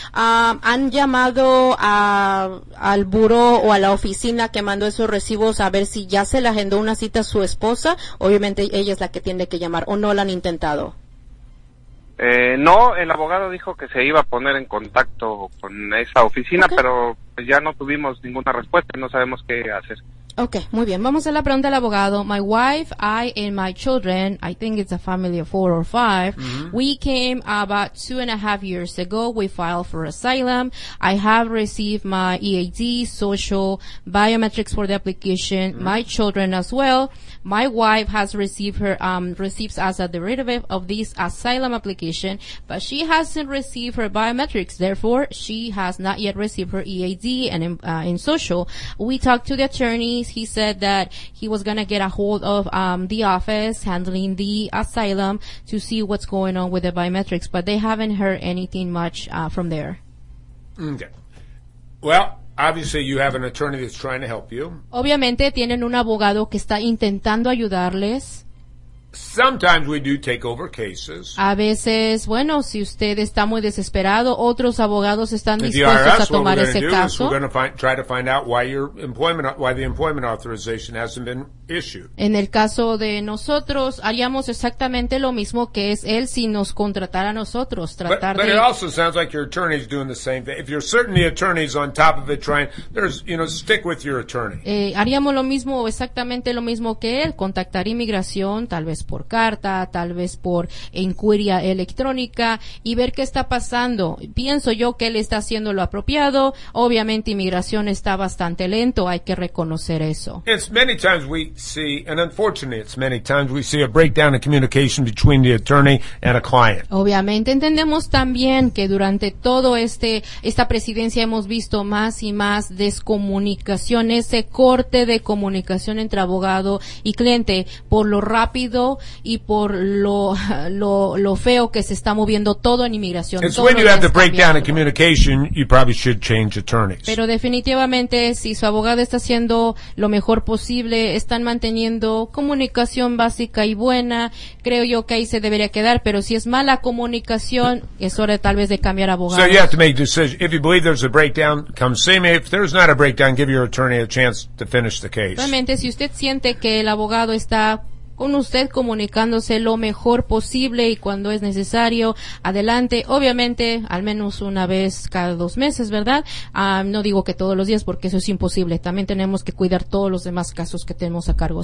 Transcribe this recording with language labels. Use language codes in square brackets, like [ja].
[es] ¿Han llamado al buró o a la oficina que mandó esos recibos a ver si ya se le agendó una cita a su esposa? Obviamente ella es la que tiene que llamar, ¿o no la han intentado? No, el abogado dijo que se iba a poner en contacto con esa oficina, pero pues ya no tuvimos ninguna respuesta, no sabemos qué hacer. Okay, muy bien. Vamos a la pregunta del abogado. [en] My wife, I, and my children, I think it's a family of 4 or 5, we came about 2.5 years ago. We filed for asylum. I have received my EAD, social biometrics for the application, my children as well. My wife has received her, receives as a derivative of this asylum application, but she hasn't received her biometrics. Therefore, she has not yet received her EAD and in social. We talked to the attorney. He said that he was going to get a hold of the office handling the asylum to see what's going on with the biometrics, but they haven't heard anything much from there. Okay. Well, obviously you have an attorney that's trying to help you. [es] Obviamente tienen un abogado que está intentando ayudarles. [en] Sometimes we do take over cases. [es] A veces, bueno, si usted está muy desesperado, otros abogados están dispuestos a tomar ese caso. [en] We're going to try to find out why the employment authorization hasn't been issued. [es] En el caso de nosotros, haríamos exactamente lo mismo que es él si nos contratara a nosotros, tratar [en] But it also sounds like your attorney is doing the same thing. If you're certain the attorney's on top of it trying, there's, you know, stick with your attorney. [es] Haríamos lo mismo, exactamente lo mismo que él, contactar inmigración, tal vez por carta, tal vez por inquiria electrónica y ver qué está pasando. Pienso yo que él está haciendo lo apropiado. Obviamente inmigración está bastante lento, hay que reconocer eso. [en] It's many times we see, and unfortunately, it's many times we see a breakdown in communication between the attorney and a client. [es] Obviamente, entendemos también que durante todo este esta presidencia hemos visto más y más descomunicación, ese corte de comunicación entre abogado y cliente por lo rápido y por lo feo que se está moviendo todo en inmigración. [en] It's when you have the breakdown in communication, you probably should change attorneys. [es] Pero definitivamente, si su abogado está haciendo lo mejor posible, están manteniendo comunicación básica y buena, creo yo que ahí se debería quedar, pero si es mala comunicación, es hora tal vez de cambiar abogados. [en] So you have to make a decision. If you believe there's a breakdown, come see me. If there's not a breakdown, give your attorney a chance to finish the case. [es] Realmente, si usted siente que el abogado está con usted comunicándose lo mejor posible y cuando es necesario, adelante, obviamente, al menos una vez cada dos meses, ¿verdad? No digo que todos los días porque eso es imposible. También tenemos que cuidar todos los demás casos que tenemos a cargo.